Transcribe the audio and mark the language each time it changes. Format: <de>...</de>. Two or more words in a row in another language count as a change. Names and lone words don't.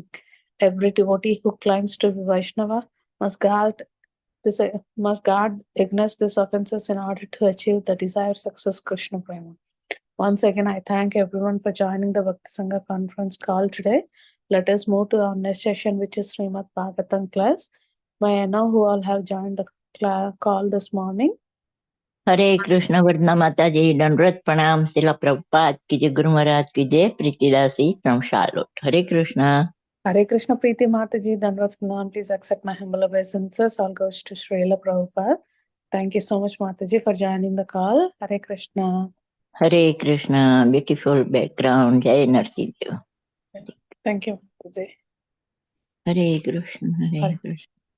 <en>Every devotee who claims to be Vaishnava must guard against these offenses in order to achieve the desired success, Krishna Prema. Once again, I thank everyone for joining the Bhakti Sanga conference call today. Let us move to our next session, which is Srimad Bhagavatam class. May I know who all have joined the call this morning?</en> <hi>हरे कृष्ण वरना माता जी दंडवत प्रणाम शिला प्रभुपाद की जय गुरु महाराज की जय प्रीतिदासी from Charlotte. हरे कृष्णा. हरे कृष्णा प्रीति माताजी, दंडवत प्रणाम.</hi> <en>Please accept my humble obeisances. All goes to Srila Prabhupada. Thank you so much, Mataji, for joining the call. Hare Krishna. Hare Krishna. Beautiful background.</en> <hi>जय नरसिम्हा.</hi> <en>Thank you, Mataji. Hare Krishna. Hare Krishna.</en>